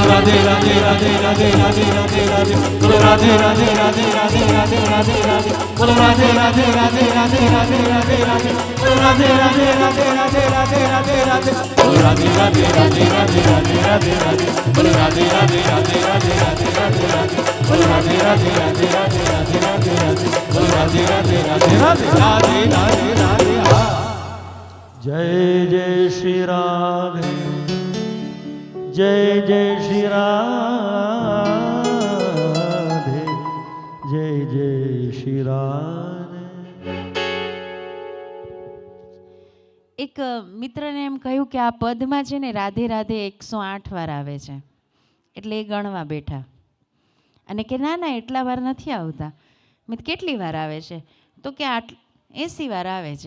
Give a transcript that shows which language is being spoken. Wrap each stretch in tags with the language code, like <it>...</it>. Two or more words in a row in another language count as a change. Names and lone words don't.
<hi>राधे राधे राधे राधे राधे राधे राधे, बोलो राधे राधे राधे राधे राधे राधे राधे, बोलो राधे राधे राधे राधे राधे राधे राधे, बोलो राधे राधे राधे राधे राधे राधे राधे, बोलो राधे राधे राधे राधे राधे राधे राधे, बोलो राधे राधे राधे राधे राधे राधे राधे, बोलो राधे राधे राधे राधे राधे राधे राधे, बोलो राधे राधे राधे राधे राधे राधे राधे। जय जय श्री राधे, जय जय श्री राधे, जय जय श्री राधे।</hi> <gu>એક મિત્રને એમ કહ્યું કે આ પદમાં છે ને રાધે રાધે 108 વાર આવે છે, એટલે એ ગણવા બેઠા અને કે ના ના એટલા વાર નથી આવતા. મેં કીધું કેટલી વાર આવે છે? તો કે 80 વાર આવે છે.</gu>